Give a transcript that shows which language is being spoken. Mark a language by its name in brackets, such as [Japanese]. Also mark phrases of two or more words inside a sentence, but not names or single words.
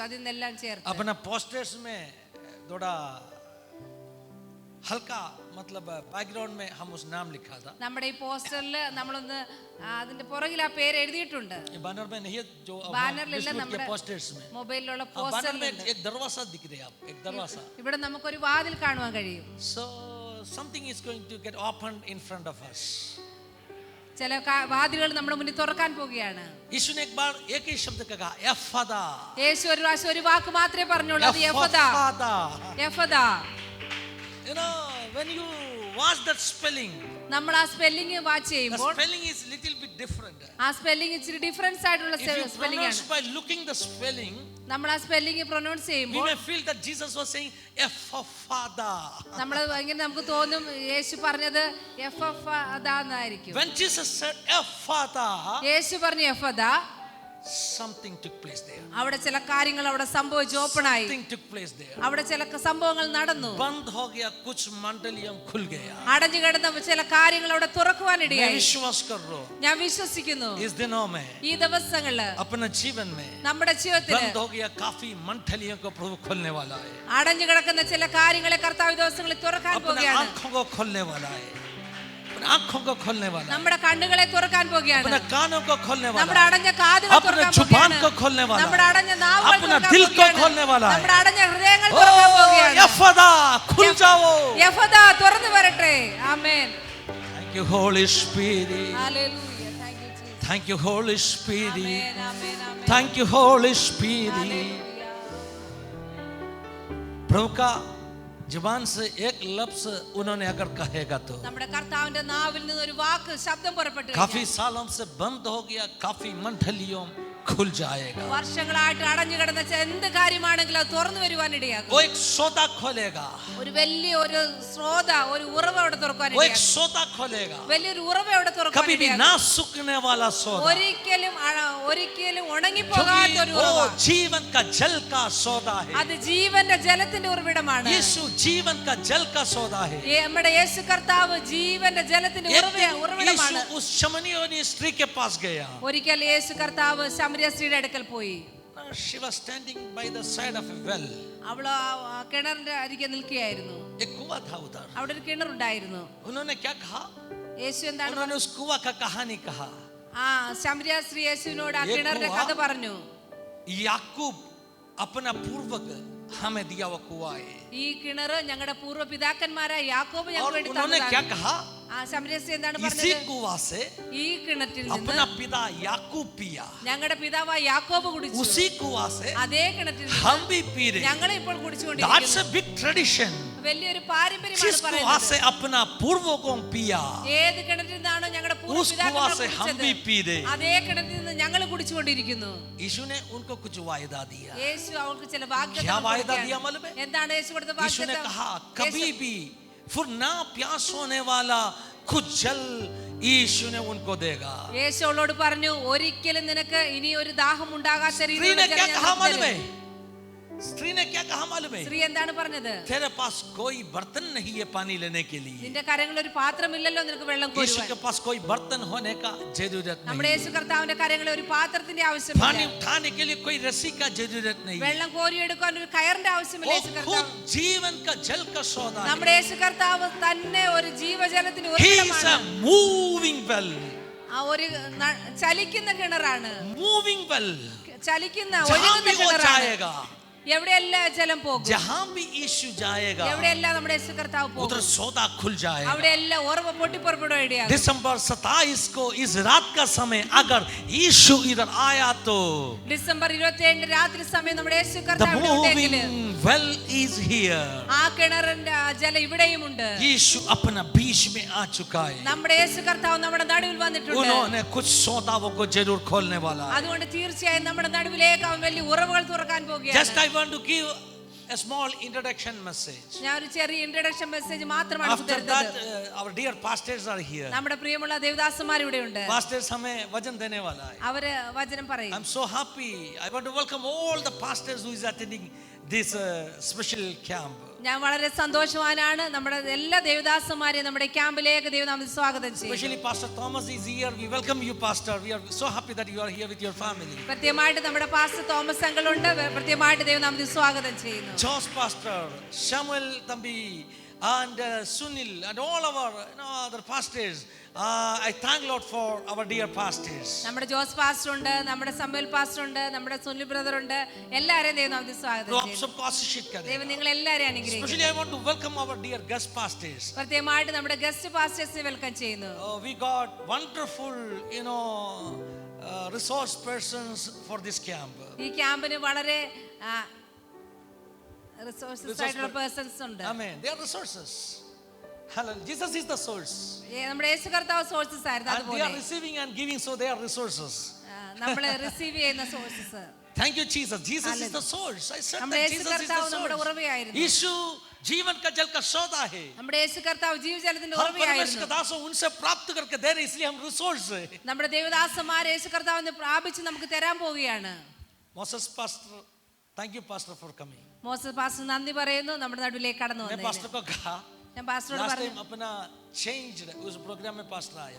[Malayalam] അതിൽ നിന്നെല്ലാം ചേർത്ത് [Hindi] अपना पोस्टर्स में थोड़ा हल्का मतलब बैकग्राउंड में हम उस नाम लिखा था. [Malayalam] നമ്മുടെ ഈ പോസ്റ്ററിൽ നമ്മളൊന്ന് അതിന്റെ പുറകിൽ ആ പേര് എഴുതിയിട്ടുണ്ട്. [Hindi] ये बैनर में नहीं है जो [Malayalam] ബാനറിലല്ല, [Hindi] के [Malayalam] നമ്മുടെ [Hindi] पोस्टर्स में. [Malayalam] മൊബൈലിലുള്ള [Hindi] बैनर [Malayalam] പോസ്റ്ററിൽ [Hindi] में एक दरवाजा दिख रहा है आप. एक दरवाजा. [Malayalam] ഇവിടെ നമുക്കൊരു വാതിൽ കാണുവാൻ കഴിയും. [English] So something is going to get opened in front of us. [Malayalam] ചില വാതിലുകൾ നമ്മുടെ മുന്നിൽ തുറക്കാൻ പോവുകയാണ്. [Hindi] यीशु ने एक बार एक ही शब्द कहा एफादा. [Malayalam] യേശു ഒരു പ്രാവശ്യം ഒരു വാക്ക് മാത്രമേ പറഞ്ഞുള്ളൂ. അത് എഫദാ. എഫദാ. [English] You know, when you watch that spelling, [Malayalam] നമ്മൾ ആ [English] spelling watch the [Malayalam] ചെയ്യുമ്പോൾ [English] spelling is little bit different. [Malayalam] ആ സ്പെല്ലിംഗ് ഇച്ചിരി ഡിഫറൻസ് ആയിട്ടുള്ള [English] If you [Malayalam] സ്പെല്ലിംഗ് [English] pronounce [Malayalam] ആണ്. [English] by looking the spelling, [Malayalam] നമ്മൾ ആ [English] spelling pronounce we [Malayalam] ചെയ്യുമ്പോൾ [English] may feel that Jesus was saying Ephphatha. [Malayalam] നമ്മൾ ഇങ്ങനെ നമുക്ക് തോന്നും യേശു പറഞ്ഞത് എഫദാന്നായിരിക്കും. [English] When Jesus said Ephphatha, [Malayalam] യേശു പറഞ്ഞു എഫദാ, [English] something took place there. [Malayalam] അവിടെ ചില കാര്യങ്ങൾ അവിടെ സംഭവിച്ചു. ഓപ്പണായി. [English] Something took place there. [Malayalam] അവിടെ ചില സംഭവങ്ങൾ നടന്നു. [Hindi] बंद हो गया, कुछ मंडलियां खुल गया. [Malayalam] അടഞ്ഞു കിടന്ന ചില കാര്യങ്ങൾ അവിടെ തുറക്കുവാനിടയായി. [Hindi] मैं विश्वास कर रहा हूं [Malayalam] ഞാൻ വിശ്വസിക്കുന്നു [Hindi] इस दिनों में [Malayalam] ഈ ദിവസങ്ങളില് [Hindi] अपने जीवन में [Malayalam] നമ്മുടെ ജീവിതത്തിൽ [Hindi] बंद हो गया काफी मंडलियों को प्रभु खोलने वाला है. [Malayalam] അടഞ്ഞു കിടക്കുന്ന ചില കാര്യങ്ങളെ കർത്താവ് ഈ ദിവസങ്ങളിൽ തുറക്കാൻ [Hindi] अपने [Malayalam] പോവുകയാണ്. [Hindi] आंखों को खोलने वाला है. अपने आंखों को खोलने वाला है. [Malayalam] നമ്മുടെ കണ്ണുകളെ തുറക്കാൻ പോവുകയാണ്. [Hindi] अपने कानों को खोलने वाला [Malayalam] നമ്മുടെ [Hindi] है. [Malayalam] അടഞ്ഞ കാതുകൾ [Hindi] अपने [Malayalam] തുറക്കാൻ [Hindi] जुबान [Malayalam] പോവുകയാണ്. [Hindi] को खोलने वाला [Malayalam] നമ്മുടെ [Hindi] है. [Malayalam] അടഞ്ഞ നാവുകൾ [Hindi] अपना [Malayalam] തുറക്കാൻ [Hindi] दिल को [Malayalam] പോവുകയാണ്. [Hindi] खोलने वाला है. [Malayalam] നമ്മുടെ അടഞ്ഞ ഹൃദയങ്ങൾ തുറക്കാൻ [Hindi] ओ [Malayalam] പോവുകയാണ്. [Hindi] यफदा खुल जाओ. [Malayalam] യഫദാ തുറന്നു വരട്ടെ. ആമേൻ. [English] Thank you Holy Spirit. [Malayalam] ഹല്ലേലൂയ. [English] Thank you Jesus. Thank you Holy Spirit. [Malayalam] ആമേൻ ആമേൻ ആമേൻ. [English] Thank you Holy Spirit. [Malayalam] ഹല്ലേലൂയ. [Hindi] प्रभु का जुबान से एक लफ्ज उन्होंने अगर कहेगा तो [Malayalam] നമ്മുടെ കർത്താവിന്റെ നാവിൽ നിന്ന് ഒരു വാക്ക് ശബ്ദം പുറപ്പെട്ടു [Hindi] काफी सालों से बंद हो गया काफी मंडलियों खुल जाएगा. [Malayalam] വർഷങ്ങളായിട്ട് അടഞ്ഞു കിടന്ന എന്ത് കാര്യമാണെങ്കിലും അത് തുറന്നു വരുവാനിടയാകും. [Hindi] वो एक सौदा खोलेगा. [Malayalam] ഒരു വലിയ ഒരു സ്രോത ഒരു ഉറവ അവിടെ [Hindi] वो एक [Malayalam] തുറക്കാനിടയാകും. [Hindi] सौदा खोलेगा. [Malayalam] വലിയൊരു ഉറവ അവിടെ [Hindi] कभी भी [Malayalam] തുറക്കാനിടയാകും. [Hindi] ना सूखने वाला सौदा. [Malayalam] ഒരിക്കലും ഉണങ്ങിപ്പോകാത്ത [Hindi] क्योंकि [Malayalam] ഒരു ഉറവ. [Hindi] वो जीवन का जल का सौदा है. [Malayalam] അത് ജീവന്റെ ജലത്തിന്റെ ഉറവിടമാണ്. [Hindi] यीशु जीवन का जल का सौदा है. [Malayalam] നമ്മുടെ യേശു കർത്താവ് ജീവന്റെ ജലത്തിന്റെ [Hindi] एक दिन [Malayalam] ഉറവിടമാണ്. [Hindi] यीशु उस शमनियोनी स्त्री के पास गया. [Malayalam] ഒരിക്കൽ യേശു കർത്താവ് ശമരിയ സ്ത്രീയുടെ അടുക്കൽ പോയി. [English] She was standing by the side of a well. [Malayalam] അവൾ ആ കിണറിന്റെ അരികെ നിൽക്കുകയായിരുന്നു. [Hindi] एक कुआं था उधर. [Malayalam] അവിടെ ഒരു കിണറുണ്ടായിരുന്നു. [Hindi] उन्होंने क्या कहा? [Malayalam] യേശു എന്താണ് [Hindi] उन्होंने उस कुआं का कहानी कहा. [Malayalam] ആ ശമരിയ സ്ത്രീ യേശുവിനോട് ആ [Hindi] ये [Malayalam] കിണറിന്റെ [Hindi] कुआं [Malayalam] കഥ പറഞ്ഞു. [Hindi] याकूब अपना पूर्वक हमें दिया हुआ कुआं है. [Malayalam] ഈ കിണർ ഞങ്ങളുടെ പൂർവ്വ പിതാക്കന്മാരായ യാക്കോബ് [Hindi] और [Malayalam] ഞങ്ങൾക്ക് വേണ്ടി [Hindi] उन्होंने क्या [Malayalam] തന്നതാണ്. [Hindi] कहा? [Malayalam] ആ ശമരിയ സ്ത്രീ എന്താണ് [Hindi] इसी [Malayalam] പറഞ്ഞത്? [Hindi] कुआं से [Malayalam] ഈ കിണറ്റിൽ നിന്ന് [Hindi] अपना पिता याकूब पिया. [Malayalam] ഞങ്ങളുടെ പിതാവായ യാക്കോബ് കുടിച്ചു. [Hindi] उसी कुआं से [Malayalam] അതേ കിണറ്റിൽ നിന്ന് [Hindi] हम भी पी रहे. [Malayalam] ഞങ്ങൾ ഇപ്പോൾ [English] That's [Malayalam] കുടിച്ചുകൊണ്ടിരിക്കുന്നു. [English] a big tradition. [Malayalam] വലിയൊരു പാരമ്പര്യമാണ് [Hindi] जिस कुआं [Malayalam] പറയുന്നത്. [Hindi] से अपना पूर्वों को पिया [Malayalam] ഏത് കിണറ്റിൽ നിന്നാണോ ഞങ്ങളുടെ പൂർവ്വ [Hindi] उस [Malayalam] പിതാക്കന്മാർ [Hindi] कुआं से हम [Malayalam] കുടിച്ചത്, [Hindi] भी पी रहे. [Malayalam] അതേ കിണറ്റിൽ നിന്ന് ഞങ്ങൾ കുടിച്ചുകൊണ്ടിരിക്കുന്നു. [Hindi] यीशु ने उनको कुछ वायदा दिया. [Malayalam] യേശു അവർക്ക് ചില [Hindi] क्या [Malayalam] വാഗ്ദത്തങ്ങൾ [Hindi] वायदा [Malayalam] കൊടുക്കുകയാണ്. [Hindi] दिया मालूम है? [Malayalam] എന്താണ് യേശു കൊടുത്ത [Hindi] यीशु ने [Malayalam] വാഗ്ദത്തം? [Hindi] कहा कभी भी फिर ना प्यास होने वाला कुछ जल यीशु ने उनको देगा. [Malayalam] യേശു അവളോട് പറഞ്ഞു, ഒരിക്കലും നിനക്ക് ഇനി ഒരു ദാഹം ഉണ്ടാകാത്ത [Hindi] स्त्री [Malayalam] രീതിയിലുള്ള [Hindi] ने क्या [Malayalam] ജലം ഞാൻ [Hindi] कहा [Malayalam] നിനക്ക് [Hindi] मालूम है? [Malayalam] തരും. [Hindi] स्त्री ने क्या कहा मालूम है? [Malayalam] സ്ത്രീ എന്താണ് പറഞ്ഞത്? [Hindi] तेरे पास कोई बर्तन नहीं है पानी लेने के लिए. [Malayalam] നിന്റെ കരങ്ങളിൽ ഒരു പാത്രമില്ലല്ലോ നിനക്ക് വെള്ളം [Hindi] यीशु [Malayalam] കോരുവാൻ. [Hindi] के पास कोई बर्तन होने का जरूरत [Malayalam] നമ്മുടെ [Hindi] नहीं. [Malayalam] യേശു കർത്താവിന്റെ കരങ്ങളിൽ ഒരു പാത്രത്തിന്റെ [Hindi] पानी [Malayalam] ആവശ്യമില്ല. [Hindi] उठाने के लिए कोई रस्सी का जरूरत नहीं. [Malayalam] വെള്ളം കോരിയെടുക്കാൻ ഒരു കയറിന്റെ ആവശ്യമില്ല. [Hindi] वो [Malayalam] യേശു [Hindi] खुद [Malayalam] കർത്താവ് [Hindi] जीवन का जल का सौदा है. [Malayalam] നമ്മുടെ യേശു കർത്താവ് തന്നെ ഒരു ജീവജലത്തിന് [English] He is a [Malayalam] ഉറവിടമാണ്. [English] moving well. [Malayalam] ആ ഒരു ചലിക്കുന്ന കിണറാണ്. [English] Moving well. [Malayalam] ചലിക്കുന്ന [Hindi] जहां [Malayalam] ഒഴുകുന്ന [Hindi] भी वो [Malayalam] കിണറാണ്. [Hindi] जाएगा, [Malayalam] എവിടെയെല്ലാം ജലം പോകും, [Hindi] जहां भी यीशु जाएगा, [Malayalam] എവിടെയെല്ലാം നമ്മുടെ യേശു കർത്താവ് [Hindi] उधर [Malayalam] പോകും, [Hindi] सौदा खुल जाएगा. [Malayalam] അവിടെയെല്ലാം ഉറവ് പൊട്ടിപ്പുറപ്പെടുവാൻ ഇടയാകും. [Hindi] दिसंबर 27 को इस रात का समय अगर यीशु इधर आया तो [Malayalam] ഡിസംബർ 27 രാത്രി സമയം നമ്മുടെ യേശു [English] the [Malayalam] കർത്താവ് ഇവിടെ ഉണ്ടെങ്കില് [English] moving well is here. [Malayalam] ആ കിണറിന്റെ ആ ജലം ഇവിടെയുമുണ്ട്. [Hindi] यीशु अपना बीच में आ चुका है. [Malayalam] നമ്മുടെ യേശു കർത്താവ് നമ്മുടെ നടുവിൽ വന്നിട്ടുണ്ട്. [Hindi] उन्होंने कुछ सौदाओं को जरूर खोलने वाला है. [Malayalam] അതുകൊണ്ട് തീർച്ചയായും നമ്മുടെ നടുവിലേക്ക് അവൻ വലിയ ഉറവുകൾ തുറക്കാൻ പോകുകയാണ്. [English] Just I want to give a small introduction message. [Malayalam] ഞാൻ ഒരു ചെറിയ [English] introduction message [Malayalam] മാത്രമാണ് [English] After [Malayalam] തരുന്നത്. [English] that our dear pastors are here. [Malayalam] നമ്മുടെ പ്രിയമുള്ള ദേവദാസന്മാർ ഇവിടെ ഉണ്ട്. [Hindi] Pastors हमें वचन देने वाला है. [Malayalam] അവര് വചനം പറയും. [English] I'm so happy. I want to welcome all the pastors who is attending this special camp. [Malayalam] ഞാൻ വളരെ സന്തോഷവാനാണ്. നമ്മുടെ എല്ലാ ദേവദാസന്മാരെയും നമ്മുടെ ക്യാമ്പിലേക്ക് ദൈവനാമത്തിൽ സ്വാഗതം ചെയ്യും. [English] Especially Pastor Thomas is here. We welcome you, Pastor. We are so happy that you are here with your family. [Malayalam] പ്രത്യേകമായിട്ട് നമ്മുടെ പാസ്റ്റർ തോമസ് അങ്കിൾ ഉണ്ട്. പ്രത്യേകമായിട്ട് ദൈവനാമത്തിൽ സ്വാഗതം ചെയ്യുന്നു. [English] Josh Pastor, Samuel Tambi, and Sunil, and all our other pastors. I thank Lord for our dear pastors. [Malayalam] നമ്മുടെ ജോസ് പാസ്റ്റർ ഉണ്ട്, നമ്മുടെ സമുവൽ പാസ്റ്റർ ഉണ്ട്, നമ്മുടെ സുനിൽ ബ്രദർ ഉണ്ട്. എല്ലാവരെയും ദൈവനാമത്തിൽ സ്വാഗതം [Hindi] तो आप [Malayalam] ചെയ്യുന്നു. [Hindi] सबको आशीषित करें. [Malayalam] ദൈവം നിങ്ങൾ എല്ലാവരെയും അനുഗ്രഹിക്കട്ടെ. [English] Especially I want to welcome our dear guest pastors. [Malayalam] പ്രത്യേകമായിട്ട് നമ്മുടെ [English] guest pastors [Malayalam] വെൽക്കം ചെയ്യുന്നു. [English] We got wonderful, resource persons for this camp. [Malayalam] ഈ ക്യാമ്പിന് വളരെ റിസോഴ്സസ് ആയിട്ടുള്ള പേഴ്സൺസ് ഉണ്ട്. [English] Amen. They are resources. Hallelujah. Jesus is the source. [Malayalam] നമ്മുടെ യേശു കർത്താവ് സോഴ്സസ് ആയിരുന്നു. [English] And they [Malayalam] അതുപോലെ [English] are receiving and giving, so they are resources. [Malayalam] നമ്മൾ റിസീവ് ചെയ്യുന്ന സോഴ്സസ്. [English] Thank you, Jesus. Jesus is the source. I said [Malayalam] നമ്മുടെ [English] that [Malayalam] യേശു [English] Jesus is [Malayalam] കർത്താവ് നമ്മുടെ [English] the source. [Malayalam] ഉറവയായിരുന്നു. [Hindi] यीशु जीवन का जल का सौदा है. [Malayalam] നമ്മുടെ യേശു കർത്താവ് ജീവജലത്തിന്റെ [Hindi] हम परमेश्वर [Malayalam] ഉറവയായിരുന്നു. [Hindi] के दासों उनसे प्राप्त करके दे रहे, इसलिए हम रिसोर्स है. [Malayalam] നമ്മുടെ ദേവദാസന്മാർ യേശു കർത്താവിനെ പ്രാപിച്ച് നമുക്ക് തരാൻ പോവുകയാണ്. [English] Moses pastor, thank you pastor for coming. [Malayalam] മോസസ് പാസ്റ്റർ നന്ദി പറയുന്നു നമ്മുടെ നടുവിലേക്ക് കടന്നു [Hindi] मैं [Malayalam] വന്നതിന്. [Hindi] pastor को कहा [Malayalam] ഞാൻ പാസ്റ്ററോട് [Hindi] लास्ट [Malayalam] പറഞ്ഞു, [Hindi] टाइम अपना changed उस प्रोग्राम में pastor आया.